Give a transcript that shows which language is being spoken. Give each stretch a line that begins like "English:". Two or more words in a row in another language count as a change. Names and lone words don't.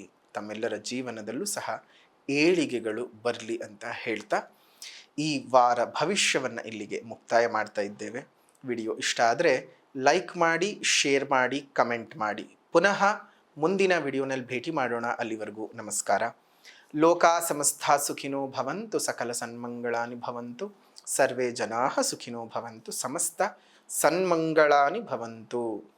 Kannada: ತಮ್ಮೆಲ್ಲರ ಜೀವನದಲ್ಲೂ ಸಹ ಏಳಿಗೆಗಳು ಬರಲಿ ಅಂತ ಹೇಳ್ತಾ ಈ ವಾರ ಭವಿಷ್ಯವನ್ನು ಇಲ್ಲಿಗೆ ಮುಕ್ತಾಯ ಮಾಡ್ತಾ ಇದ್ದೇವೆ. ವಿಡಿಯೋ ಇಷ್ಟ ಆದರೆ ಲೈಕ್ ಮಾಡಿ, ಶೇರ್ ಮಾಡಿ, ಕಮೆಂಟ್ ಮಾಡಿ. ಪುನಃ ಮುಂದಿನ ವಿಡಿಯೋನಲ್ಲಿ ಭೇಟಿ ಮಾಡೋಣ. ಅಲ್ಲಿವರೆಗೂ ನಮಸ್ಕಾರ.
Sanskrit: ಲೋಕಾ ಸಮಸ್ತ ಸುಖಿನೋ ಭವಂತು, ಸಕಲ ಸನ್ಮಂಗಳಾನಿ ಭವಂತು, ಸರ್ವೇ ಜನಾಃ ಸುಖಿನೋ ಭವಂತು, ಸಮಸ್ತ ಸನ್ಮಂಗಳಾನಿ ಭವಂತು.